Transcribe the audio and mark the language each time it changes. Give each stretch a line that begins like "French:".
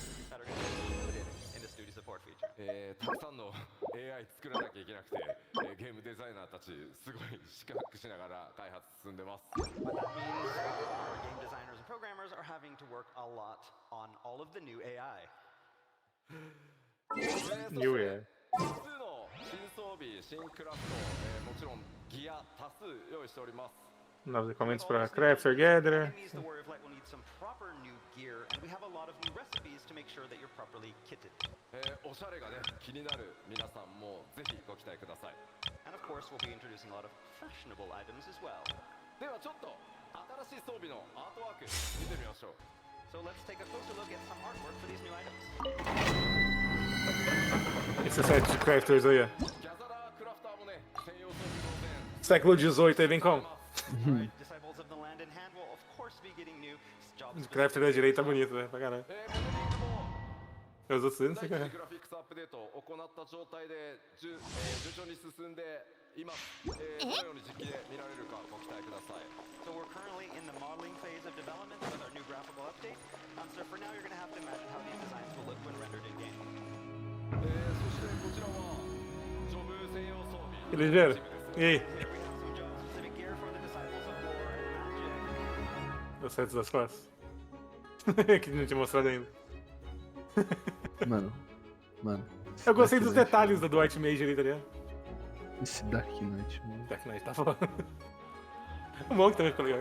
English: That are going to be included in this duty support feature.
Japanese: たくさんの AI 作らなきゃいけなくて、ゲームデザイナーたちすごい四苦八苦しながら開発進んでます。
English: What that means, our game designers and programmers are having to work a lot on all of the new AI. New Year.
Japanese: 複数の新装備、新クラフト、もちろんギア多数用意しております。
Portuguese: Novos equipamentos pra Crafter Gatherer.
English: Enemies, the Warrior of Light will need some proper new gear, and we have a lot of new recipes to make sure that you're properly kitted.
Japanese: おしゃれがね気になる皆さんもぜひご期待ください。
English: And of course, we'll be introducing a lot of fashionable items as well.
Japanese: ではちょっと新しい装備のアートワーク見てみましょう。
English: So let's take a closer look at some artwork for these new items.
Portuguese: Esse set de crafters aí, ó.
Japanese: ギャザラークラフターもね専用装備当然
Portuguese: Século XVIII aí, vem como?
English: Right, Disciples of the Land and Hand will of course be getting new jobs.
Portuguese: O crafter da direita tá bonito, né? Pra caralho.
Japanese: モデリングも
Portuguese: Eu uso tudo, não sei o
Japanese: 大規模グラフィックスアップデートを行った状態で順調に進んでいます。どのように実機で見られるかご期待ください。
English: So we're currently in the modeling phase of development with our new graphical update. So for now, you're going to have to imagine how these designs will look when rendered in game.
Japanese: そしてこちらはジョブ専用装備
Portuguese: Que ligeiro. E aí?
English: Here we have some job-specific gear for the Disciples of War and Magic.
Portuguese: Os sets das costas. Que não tinha mostrado ainda. Mano. Eu gostei dos Dark Knight, detalhes do White Mage ali, tá ligado? Esse Dark Knight, mano. Dark Knight tá falando. O Monk também ficou legal.